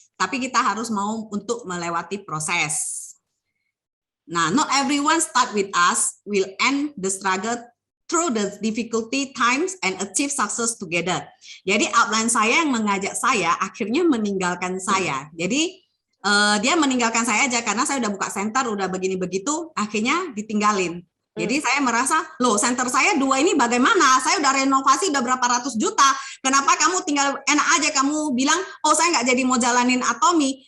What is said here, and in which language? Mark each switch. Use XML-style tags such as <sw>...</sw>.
<id>Tapi kita harus mau untuk melewati proses.</id> <en>Nah, not everyone start with us will end the struggle through the difficulty times and achieve success together.</en> <id>Jadi upline saya yang mengajak saya akhirnya meninggalkan saya. Jadi dia meninggalkan saya aja karena saya udah buka center, udah begini begitu, akhirnya ditinggalin. Jadi saya merasa, loh center saya 2 ini bagaimana? Saya udah renovasi udah berapa ratus juta. Kenapa kamu tinggal enak aja kamu bilang, oh saya nggak jadi mau jalanin Atomi.</id>